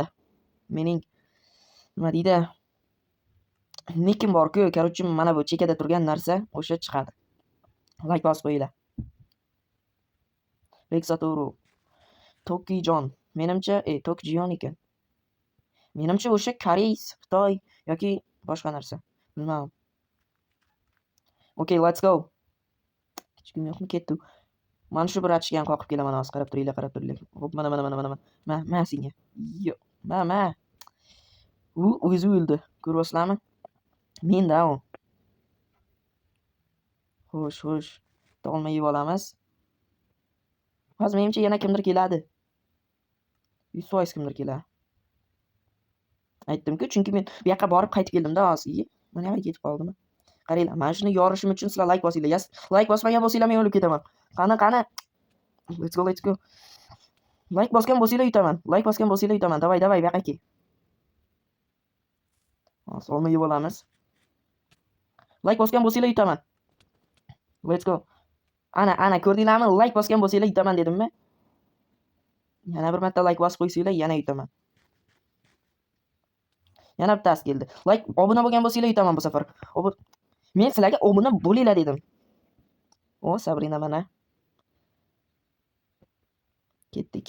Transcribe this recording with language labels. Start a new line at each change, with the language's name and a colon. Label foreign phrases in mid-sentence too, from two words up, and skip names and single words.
Uzbek: Mening nima deydi? Nikim bor-ku, короче, mana bu chekada turgan narsa o'sha chiqadi. Like bosib qo'yinglar. Rexatoru Tokijon. Menimcha, Tokijon ekan. Menimcha o'sha Koreys, Xitoy yoki boshqa narsa. Bilmadim.
English: Okay, let's go.
Uzbek: Hech kim yo'qmi? Ketdik. Mana shu bir achgan qoqib kelaman, hozir qarab turinglar. Hop, mana. Ma senga. Yo'q. Ma. U o'zi o'ldi. Ko'ryapsizlarmi? Menda u. Xo'sh. Tolma yeb olamiz. Hozir menimcha yana kimdir keladi. 100% kimdir keladi. Aytdim-ku, chunki men bu yoqqa borib qaytib keldim-da hozir. Mana yoqqa ketib qoldim. Qaranglar, mana shuni yorishim uchun sizlar like bosinglar. Like bosmagan bo'lsanglar men o'lib ketaman. Qani.
English: Let's go.
Uzbek: Like bosgan bo'lsanglar yutaman. Davay, bu yoqqa kel. Hozir olma yeb olamiz. Like bosgan bo'lsanglar yutaman.
English: Let's go.
Uzbek: Ana ko'rdinglarmi? Like bosgan bo'lsanglar yutaman dedimmi? Yana bir marta like bosib qo'ysanglar yana yutaman. Yana bittasi keldi. Like obuna bo'lgan bo'lsanglar yutaman bu safar. Men sizlarga obuna bo'linglar dedim. O, Sabrina mana. Ketdik.